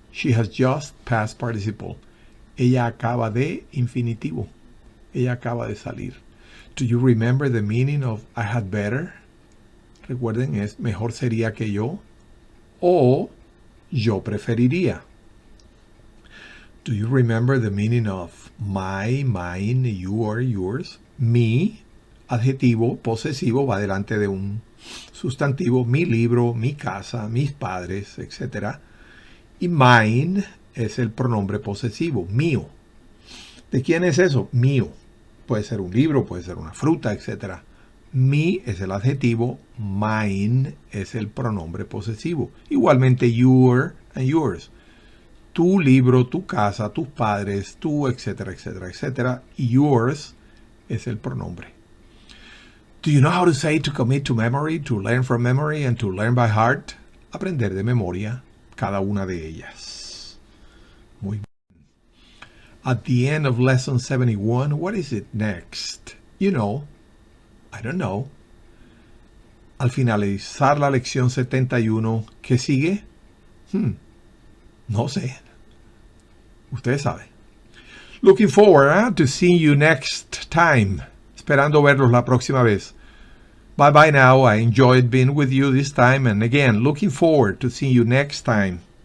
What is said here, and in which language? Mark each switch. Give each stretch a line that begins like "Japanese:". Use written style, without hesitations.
English: She has just past participle.
Spanish: Ella acaba de infinitivo. Ella acaba de salir.
English: Do you remember the meaning of I had better?
Spanish: Recuerden, es mejor sería que yo. O yo preferiría.
English: Do you remember the meaning of my, mine, your, yours?
Spanish: Mi, adjetivo posesivo, va delante de un sustantivo. Mi libro, mi casa, mis padres, etc. Y mine es el pronombre posesivo, mío. ¿De quién es eso? Mío. Puede ser un libro, puede ser una fruta, etc. Mi es el adjetivo, mine es el pronombre posesivo. Igualmente your and yours. Tu libro, tu casa, tus padres, tu, etcétera, etcétera, etcétera. Y yours es el pronombre.
English: Do you know how to say to commit to memory, to learn from memory, and to learn by heart?
Spanish: Aprender de memoria cada una de ellas. Muy bien.
English: At the end of lesson 71, what is it next? You know, I don't know.
Spanish: Al finalizar la lección 71, ¿qué sigue? No sé. Ustedes saben.
English: Looking forward to seeing you next time.
Spanish: Esperando verlos la próxima vez.
English: Bye bye now. I enjoyed being with you this time. And again, looking forward to seeing you next time.